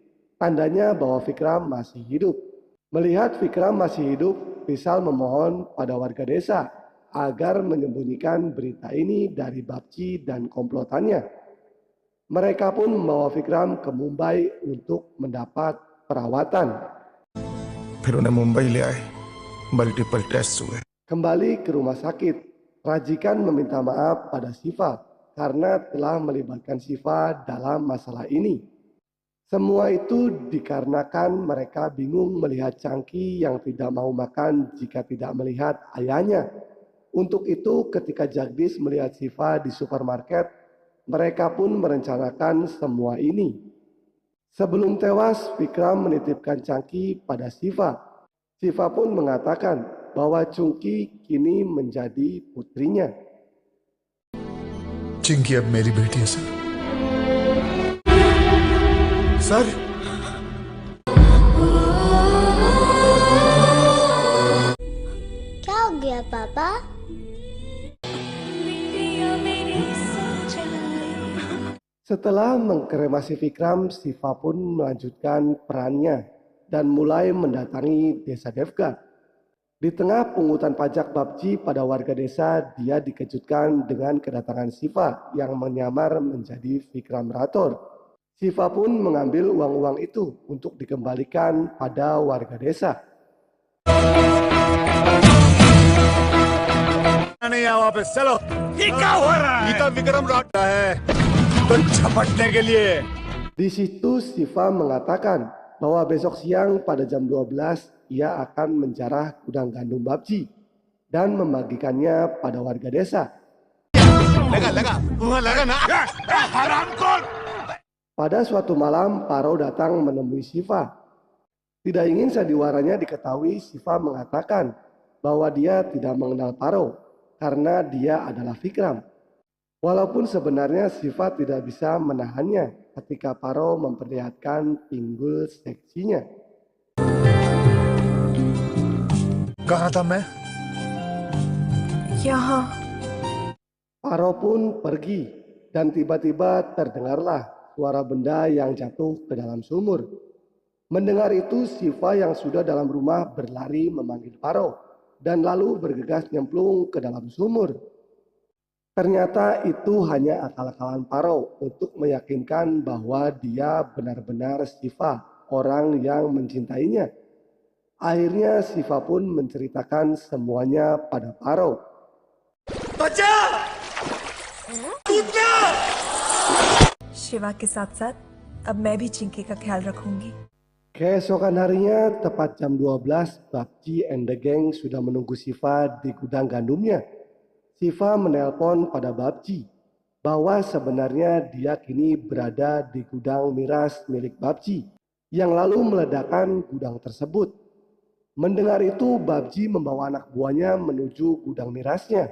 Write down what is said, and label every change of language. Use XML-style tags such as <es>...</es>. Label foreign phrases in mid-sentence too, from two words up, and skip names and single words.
<id>Tandanya bahwa Vikram masih hidup. Melihat Vikram masih hidup, Vishal memohon pada warga desa agar menyembunyikan berita ini dari Babji dan komplotannya. Mereka pun membawa Vikram ke Mumbai untuk mendapat perawatan.</id> <hi>फिर उन्हें मुंबई ले आए,</hi> <en>multiple test</en> <hi>हुए।</hi> <id>Kembali ke rumah sakit, Rajikan meminta maaf pada Siva karena telah melibatkan Siva dalam masalah ini. Semua itu dikarenakan mereka bingung melihat Changki yang tidak mau makan jika tidak melihat ayahnya. Untuk itu ketika Jagdish melihat Siva di supermarket, mereka pun merencanakan semua ini. Sebelum tewas, Vikram menitipkan Changki pada Siva. Siva pun mengatakan bahwa Chungki kini menjadi putrinya.</id> <hi>चिंकी अब मेरी बेटी है सर क्या हो गया पापा?</hi> <id>Setelah mengkremasi Vikram, Shiva pun melanjutkan perannya dan mulai mendatangi desa Devgat. Di tengah pungutan pajak Babji pada warga desa, dia dikejutkan dengan kedatangan Shiva yang menyamar menjadi Vikram Rathore. Shiva pun mengambil uang-uang itu untuk dikembalikan pada warga desa.</id> <hi>नहीं यहाँ वापस चलो ये क्या हो रहा है गीता विक्रम राठौर है तो झपटने के लिए</hi> <id>Di situ Shiva mengatakan bahwa besok siang pada jam 12 ia akan menjarah gudang gandum Babji dan membagikannya pada warga desa. Pada suatu malam Paro datang menemui Shiva. Tidak ingin sandiwaranya diketahui, Shiva mengatakan bahwa dia tidak mengenal Paro karena dia adalah Vikram. Walaupun sebenarnya Shiva tidak bisa menahannya ketika Paro memperlihatkan pinggul seksinya.</id> <hi>कहाँ था मैं यहाँ</hi> <id>Paro pun pergi dan tiba-tiba terdengarlah suara benda yang jatuh ke dalam sumur. Mendengar itu Shiva yang sudah dalam rumah berlari memanggil Paro dan lalu bergegas nyemplung ke dalam sumur. Ternyata itu hanya akal-akalan Paro untuk meyakinkan bahwa dia benar-benar Shiva, orang yang mencintainya. Akhirnya Shiva pun menceritakan semuanya pada Paro.</id> <hi>शिवा के साथ साथ अब मैं भी चिंकी का ख्याल रखूंगी।</hi> <id>Keesokan harinya, tepat jam 12, Babji</id> <en>and the Gang</en> <id>sudah menunggu Shiva di gudang gandumnya. Shiva menelpon pada Babji bahwa sebenarnya dia kini berada di gudang miras milik Babji, yang lalu meledakkan gudang tersebut. Mendengar itu, Babji membawa anak buahnya menuju gudang mirasnya.</id>